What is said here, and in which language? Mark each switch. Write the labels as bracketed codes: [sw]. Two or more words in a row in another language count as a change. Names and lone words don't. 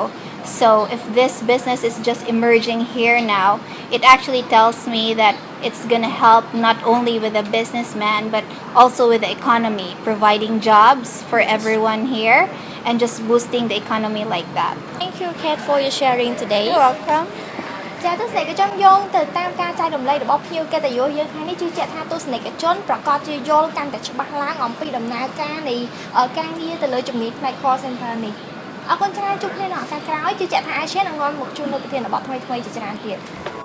[en] So if this business is just emerging here now, it actually tells me that it's gonna help not only with the businessman, but also with the economy, providing jobs for everyone here and just boosting the economy like that. Thank you, Kat, for your sharing today. You're welcome. [km] ចាទស្សនិកជនយោងទៅតាមការចែករំលែករបស់ភ្ញៀវកិត្តិយសយើងថ្ងៃនេះជឿជាក់ថាទស្សនិកជនប្រកាសជាយល់កាន់តែច្បាស់ឡើងអំពីដំណើរការនៃការងារទៅលើជំនាញផ្នែក call center នេះអរគុណច្រើនជួបគ្នានៅឱកាសក្រោយជឿជាក់ថា Asia នឹងនាំមកជូននូវប្រធានបទថ្មីៗជាច្រើនទៀត